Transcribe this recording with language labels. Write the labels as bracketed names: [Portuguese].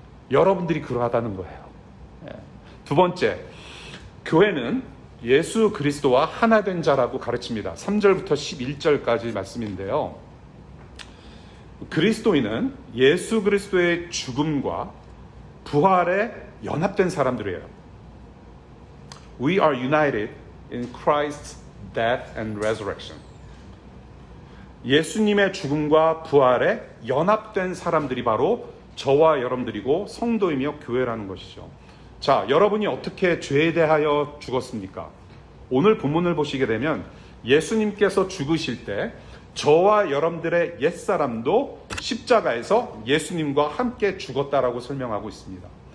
[Korean] 여러분들이 그러하다는 거예요. 예. 두 번째, 교회는 예수 그리스도와 하나 된 자라고 가르칩니다. 3절부터 11절까지 말씀인데요. 그리스도인은 예수 그리스도의 죽음과 부활에 연합된 사람들이에요. [English] We are united in Christ's death and resurrection. [Korean] 예수님의 죽음과 부활에 연합된 사람들이 바로 저와 여러분들이고 성도이며 교회라는 것이죠. 자, 여러분이 어떻게 죄에 대하여 죽었습니까? 오늘 본문을 보시게 되면 예수님께서 죽으실 때 저와 여러분들의 옛사람도 십자가에서 예수님과 함께 죽었다라고 설명하고 있습니다.